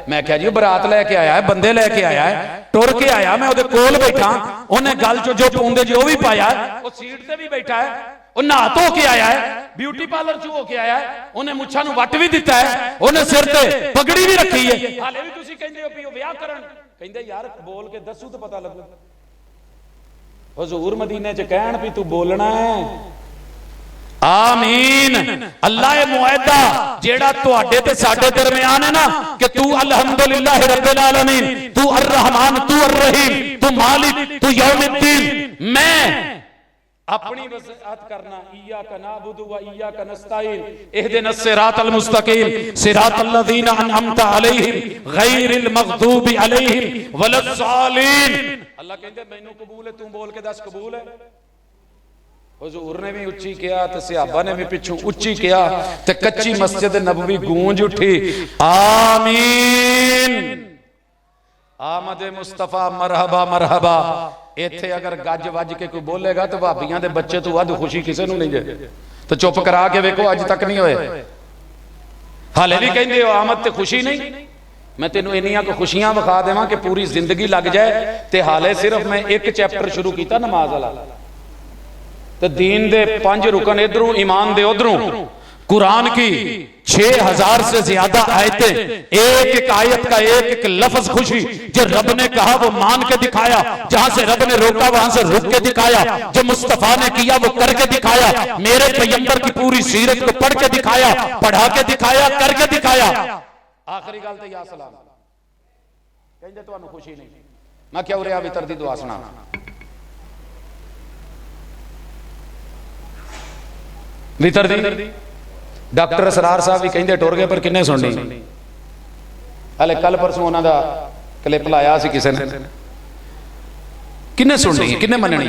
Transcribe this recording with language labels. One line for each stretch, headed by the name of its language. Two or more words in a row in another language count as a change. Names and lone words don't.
Punjabi: میں کیا جی برات لیکے آیا ہے، بندے لیکے آیا ہے، ٹر کے آیا، میں اوہدے کول بیٹھا، انہاں گل چوں جو پاؤندے جی وہ بھی پایا، وہ سیٹ تے بھی بیٹھا ہے، وہ نہا دھو کے آیا ہے,
English: beauty parlour
Punjabi: چوں ہو کے آیا ہے، انہاں مچھاں نوں وٹ بھی دتا ہے، انہاں سر تے پگڑی بھی رکھی ہے، ہالے بھی تسیں کہندے ہو بھی وہ ویاہ کرن. کہندے یار بول کے دسو تو پتا لگو۔ حضور مدینے چ کہن بھی تو بولنا ہے آمین. اللہ معادا جیڑا تہاڈے تے ساڈے درمیان ہے نا کہ تو
Arabic: الحمد لله رب العالمين, تو الرحمن، تو الرحيم، تو مالك، تو يوم الدين.
Punjabi: میں اپنی وضاحت کرنا
Arabic: إياك نعبد وإياك نستعين اهدنا الصراط المستقيم صراط الذين أنعمت عليهم غير المغضوب عليهم ولا الضالين.
Punjabi: اللہ کہندے مینوں قبول ہے، تو بول کے دس قبول ہے۔ حضور نے بھی اچی کیا تے صحابہ نے بھی پچھوں اچی کیا تے کچی مسجد نبوی گونج اٹھی آمین.
Urdu: آمد مصطفیٰ مرحبا مرحبا.
Punjabi: اتھے اگر گج وج کے کوئی بولیگا تو بھابیاں دے بچے تو ودھ خوشی کسے نوں نہیں جے. تو چپ کرا کے ویکھو اج تک نہیں ہوئے، ہالے بھی کہندے ہو آمد تے خوشی نہیں. میں تینوں انیاں کو خوشیاں وکھا دیواں کہ پوری زندگی لگ جائے تے ہالے صرف میں ایک چیپٹر شروع کیا نماز والا. تو دین دے 5 رکن ادھروں، ایمان دے ادھروں,
Urdu: قرآن کی 6000 سے زیادہ آیتیں، ایک ایک آیت کا ایک ایک لفظ خوشی. جو رب نے کہا وہ مان کے دکھایا، جہاں سے رب نے روکا وہاں سے رک کے دکھایا، جو مصطفیٰ نے کیا وہ کرکے دکھایا، میرے پیغمبر کی پوری سیرت کو پڑھ کے دکھایا، پڑھا کے دکھایا، کرکے دکھایا.
Punjabi: آخری گل تے یا سلام کہندے تہانوں خوشی نہیں. میں کیا اُرے آ وتر دی دعا سنا۔ وتر دی ڈاکٹر اسرار صاحب بھی کہتے ٹر گئے پر کنے سننی. ہلے کل پرسوں انہوں نے کلپ لایا سی کسی نے، کنے سننی کنے منّنی.